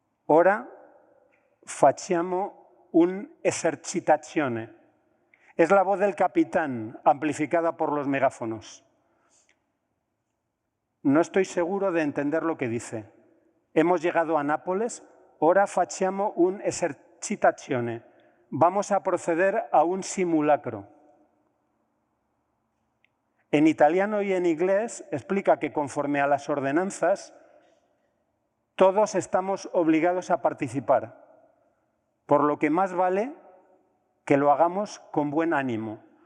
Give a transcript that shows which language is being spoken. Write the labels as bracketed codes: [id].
[it] Ora facciamo un'esercitazione. [es] Es la voz del capitán, amplificada por los megáfonos. No estoy seguro de entender lo que dice. Hemos llegado a Nápoles, [it] ora facciamo un'esercitazione. [es] Vamos a proceder a un simulacro. En italiano y en inglés explica que conforme a las ordenanzas, todos estamos obligados a participar, por lo que más vale que lo hagamos con buen ánimo.